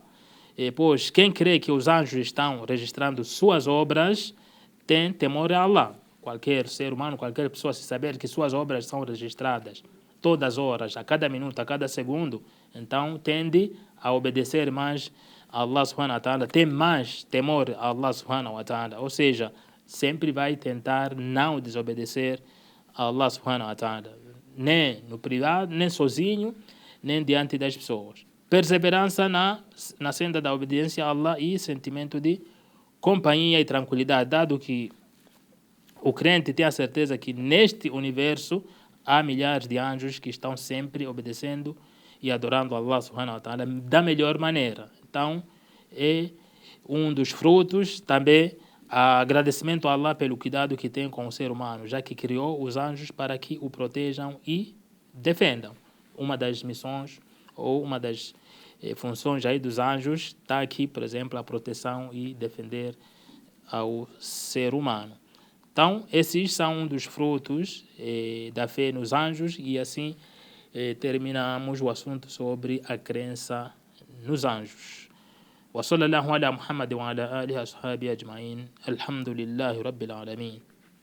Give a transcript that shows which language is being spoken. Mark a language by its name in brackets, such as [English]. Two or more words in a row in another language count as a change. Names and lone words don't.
[Portuguese] Pois quem crê que os anjos estão registrando suas obras tem temor a Allah. Qualquer ser humano, qualquer pessoa, se saber que suas obras são registradas todas as horas, a cada minuto, a cada segundo, então tende a obedecer mais a Allah [Arabic] سبحانه وتعالى, [Portuguese] tem mais temor a Allah [Arabic] سبحانه وتعالى, [Portuguese] ou seja, sempre vai tentar não desobedecer a Allah [Arabic] سبحانه وتعالى, [Portuguese] nem no privado, nem sozinho, nem diante das pessoas. Perseverança na senda da obediência a Allah e sentimento de companhia e tranquilidade, dado que o crente tem a certeza que neste universo há milhares de anjos que estão sempre obedecendo e adorando Allah [Arabic] سبحانه وتعالى [Portuguese] da melhor maneira. Então, é um dos frutos também agradecimento a Allah pelo cuidado que tem com o ser humano, já que criou os anjos para que o protejam e defendam. Uma das missões ou uma das funções aí dos anjos está aqui, por exemplo, a proteção e defender ao ser humano. Então, esses são um dos frutos da fé nos anjos, e assim terminamos o assunto sobre a crença nos anjos. [Arabic] وصلى الله على محمد وعلى آله وصحبه أجمعين الحمد لله رب العالمين.